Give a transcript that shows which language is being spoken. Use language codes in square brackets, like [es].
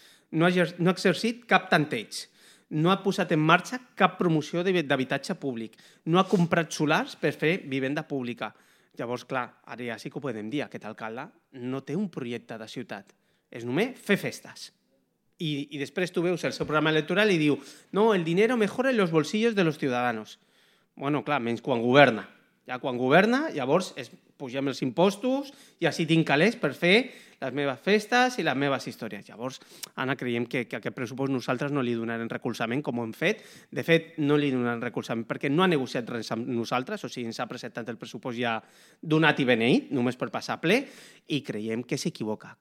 [ca] No ha exercit cap tanteig, no ha posat en marxa cap promoció d'habitatge públic, no ha comprat solars per fer vivenda pública. Llavors, clar, ara ja sí que ho podem dir, aquest alcalde no té un projecte de ciutat, és només fer festes. [es] Y después tú ves el [ca] seu [es] programa electoral y [ca] diu, [es] no, el dinero mejora en los bolsillos de los ciudadanos. [ca] Bueno, [es] claro, [ca] menys quan governa. Ja quan governa, llavors pugem els impostos i així tinc calés per fer les meves festes i les meves històries. Llavors, Anna, creiem que aquest pressupost nosaltres no li donarem recolzament com ho hem fet. De fet, no li donarem recolzament perquè no ha negociat res amb nosaltres, o sigui, ens ha presentat el pressupost ja donat i beneït, només per passar ple, i creiem que s'equivoca.